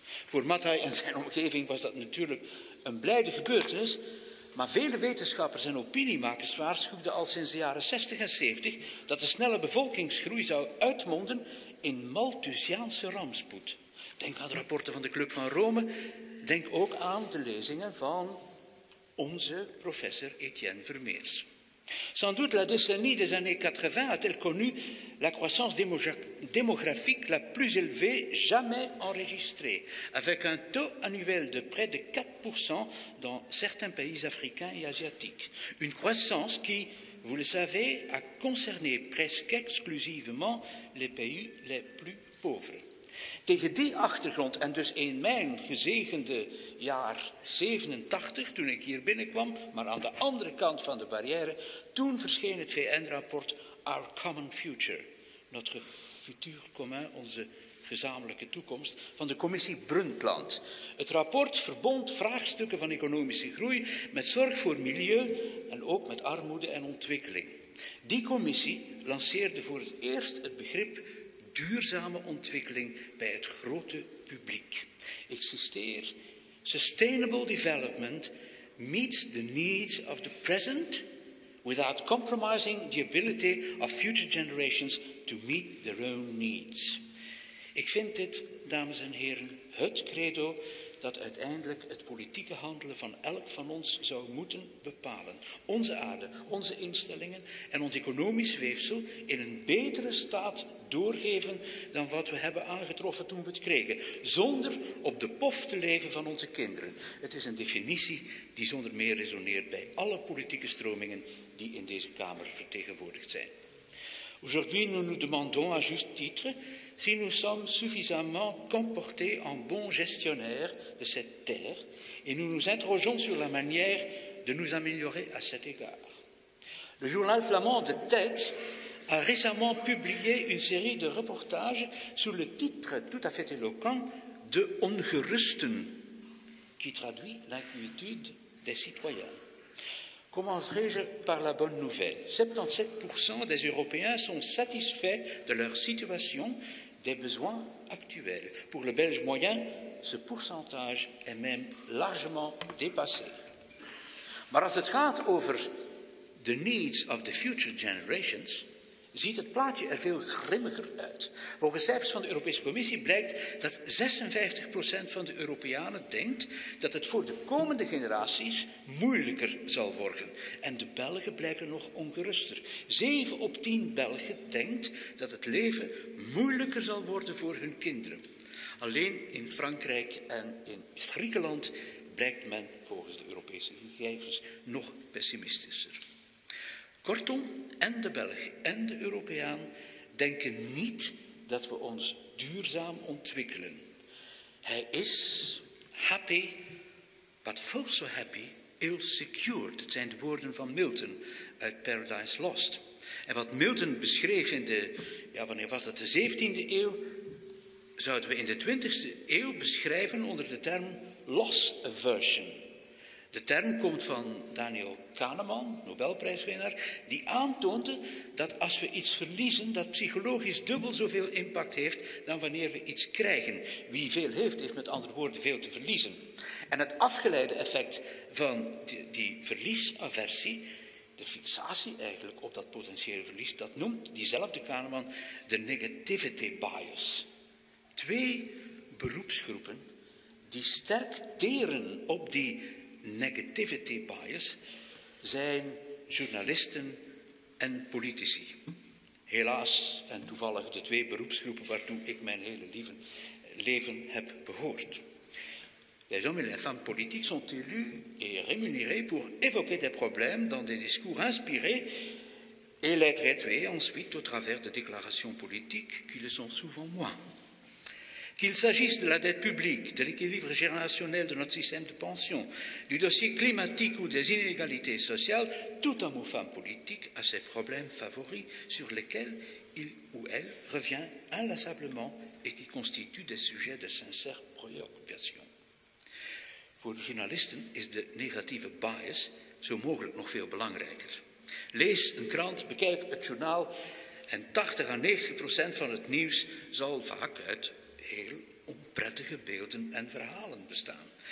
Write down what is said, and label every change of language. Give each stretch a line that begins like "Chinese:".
Dutch: Voor Matej en zijn omgeving was dat natuurlijk een blijde gebeurtenis, maar vele wetenschappers en opiniemakers waarschuwden al sinds de jaren 60 en 70 dat de snelle bevolkingsgroei zou uitmonden in Malthusiaanse rampspoed. Denk aan de rapporten van de Club van Rome, denk ook aan de lezingen van onze professor Etienne Vermeers.
French: Sans doute la décennie des années 80 a-t-elle connu la croissance démographique la plus élevée jamais enregistrée, avec un taux annuel de près de 4% dans certains pays africains et asiatiques. Une croissance qui, vous le savez, a concerné presque exclusivement les pays les plus pauvres.
Dutch: Tegen die achtergrond en dus in mijn gezegende jaar 87, toen ik hier binnenkwam, maar aan de andere kant van de barrière, toen verscheen het VN-rapport Our Common Future, notre futur commun, onze gezamenlijke toekomst, van de commissie Brundtland. Het rapport verbond vraagstukken van economische groei met zorg voor milieu en ook met armoede en ontwikkeling. Die commissie lanceerde voor het eerst het begrip duurzame ontwikkeling bij het grote publiek. Ik citeer:
English: Sustainable development meets the needs of the present without compromising the ability of future generations to meet their own needs.
Dutch: Ik vind dit, dames en heren, het credo dat uiteindelijk het politieke handelen van elk van ons zou moeten bepalen. Onze aarde, onze instellingen en ons economisch weefsel in een betere staat doorgeven dan wat we hebben aangetroffen toen we het kregen, zonder op de pof te leven van onze kinderen. Het is een definitie die zonder meer resoneert bij alle politieke stromingen die in deze Kamer vertegenwoordigd zijn.
French: Aujourd'hui, nous nous demandons à juste titre si nous sommes suffisamment comportés en bons gestionnaires de cette terre et nous nous interrogeons sur la manière de nous améliorer à cet égard. Le journal flamand De Tijd a récemment publié une série de reportages sous le titre tout à fait éloquent De ongerusten, qui traduit l'inquiétude des citoyens. Commencerai-je par la bonne nouvelle. 77% des Européens sont satisfaits de leur situation, des besoins actuels. Pour le Belge moyen, ce pourcentage est même largement dépassé.
Dutch: Maar als het gaat over
English: the needs of the future generations,
Dutch: ziet het plaatje er veel grimmiger uit. Volgens cijfers van de Europese Commissie blijkt dat 56% van de Europeanen denkt dat het voor de komende generaties moeilijker zal worden. En de Belgen blijken nog ongeruster. 7 op 10 Belgen denkt dat het leven moeilijker zal worden voor hun kinderen. Alleen in Frankrijk en in Griekenland blijkt men volgens de Europese gegevens nog pessimistischer. Kortom, en de Belg en de Europeaan denken niet dat we ons duurzaam ontwikkelen. Hij is
English: happy, but also happy, ill secured.
Dutch: Het zijn de woorden van Milton uit Paradise Lost. En wat Milton beschreef in de, wanneer was dat, de 17e eeuw, zouden we in de 20e eeuw beschrijven onder de term loss aversion. De term komt van Daniel Kahneman, Nobelprijswinnaar, die aantoonde dat als we iets verliezen, dat psychologisch dubbel zoveel impact heeft dan wanneer we iets krijgen. Wie veel heeft, heeft met andere woorden veel te verliezen. En het afgeleide effect van die verliesaversie, de fixatie eigenlijk op dat potentiële verlies, dat noemt diezelfde Kahneman de negativity bias. 2 beroepsgroepen die sterk teren op die negativity bias zijn journalisten en politici. Helaas en toevallig de twee beroepsgroepen waartoe ik mijn hele leven heb behoord.
French: Les hommes et les femmes politiques sont élus et rémunérés pour évoquer des problèmes dans des discours inspirés et les traiter ensuite au travers de déclarations politiques qui le sont souvent moins. Qu'il s'agisse de la dette publique, de l'équilibre générationnel de notre système de pension, du dossier climatique ou des inégalités sociales, tout homme ou femme politique a ses problèmes favoris sur lesquels il ou elle revient inlassablement et qui constituent des sujets de sincère préoccupation.
Dutch: Voor de journalisten is de negatieve bias zo mogelijk nog veel belangrijker. Lees een krant, bekijk het journaal en 80 à 90% van het nieuws zal vaak uit heel onprettige beelden en verhalen bestaan.